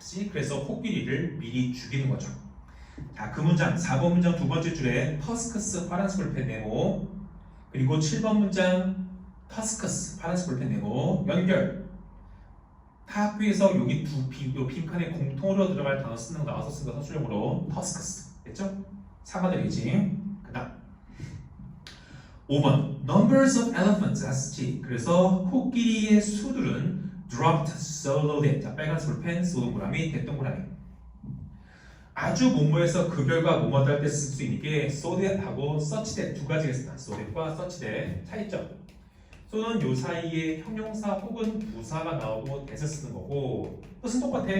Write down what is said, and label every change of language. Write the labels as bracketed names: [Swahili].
[Korean] 그래서 코끼리를 미리 죽이는 거죠. 자, 그 문장 4번 문장 두 번째 줄에 터스커스 파란색 볼펜 네모 그리고 7번 문장 터스커스 파란색 볼펜 네모 연결. 타 학교에서 여기 요 빈칸에 공통으로 들어갈 단어 쓰는 거 나와서 쓴 거 서술형으로 터스커스 됐죠? 상아들이지. 그다음 [English] 5번 Numbers of elephants that's G. [Korean] 그래서 코끼리의 수들은 [English] dropped so low that [Korean] 자, 빨간색 펜 소동그라미 대동그라미 아주 뭐뭐해서 그 결과 뭐뭐하다 할 때 쓸 수 있는 게 so that하고 such that 두 가지가 있습니다. so that과 such that 차이점 so는 요 사이에 형용사 혹은 부사가 나오고 that을 쓰는 거고 뜻은 똑같아.